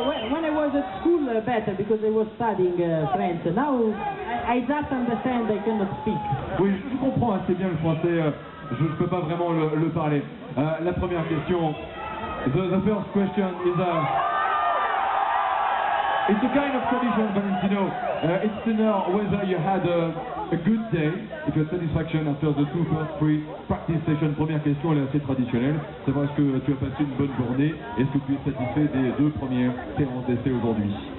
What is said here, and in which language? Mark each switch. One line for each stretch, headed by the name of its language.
English: When I was at school, better because I was studying French. Now I just understand. I cannot speak.
French: Oui, je comprends assez bien le français. Je ne peux pas vraiment le parler. La première question.
English: The first question is it's a kind of tradition, Valentino. It's to know whether you had a good day, if you had satisfaction after the free practice sessions.
French: Première question, elle est assez traditionnelle. Savoir est-ce que tu as passé une bonne journée? Est-ce que tu es satisfait des 2 premières séances d'essai aujourd'hui?